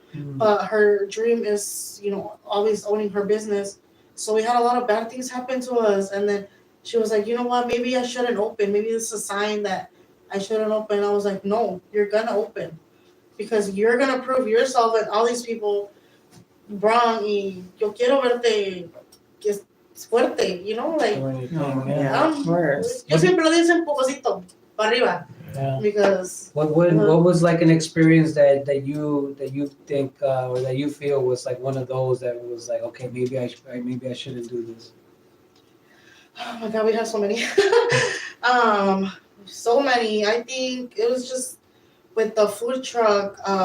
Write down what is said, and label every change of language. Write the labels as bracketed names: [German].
[English] But her dream is, you know, always owning her business. So we had a lot of bad things happen to us. And then she was like, you know what, maybe I shouldn't open. Maybe this is a sign that I shouldn't open. I was like, no, you're gonna open. Because you're gonna prove yourself and all these people wrong. [Spanish] Y yo quiero verte que es fuerte, [English] you know, like. Of course. [Spanish] Yo siempre lo dice un pococito, para arriba. [English] Yeah. Because what was like an experience that you think or that you feel was like one of those that was like, okay, maybe I shouldn't do this. Oh my God, we have so many. So many. I think it was just with the food truck.